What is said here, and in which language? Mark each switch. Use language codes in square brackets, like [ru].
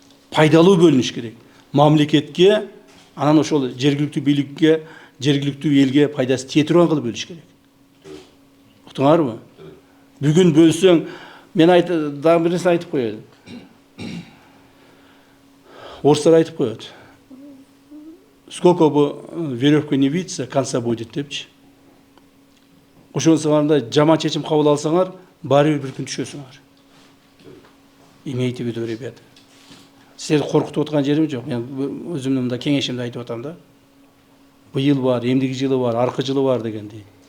[ky] Пайдалуу бөлүнүш керек. Мамлекетке, анан ошол жергиликтүү бийликке, жергиликтүү элге пайдасы тие турган кылып бөлүш керек. Уктуңарбы? Бүгүн бөлсөң, мен дагы бир нерсе айтып коеюн. Орустар айтып коет. [ru] Сколько бы веревка не виться, конца будет депчи. [ky] Ошонусуңарда жаман чечим кабыл алсаңар, баары бир күн түшөсүңөр. [ru] Имейте в виду, ребята. [ky] Силерди коркутуп аткан жерим жок. Мен өзүмдүн мында кеңешимди айтып атам да. Быйыл бар, эмдиги жылы бар, аркы жылы бар дегендей.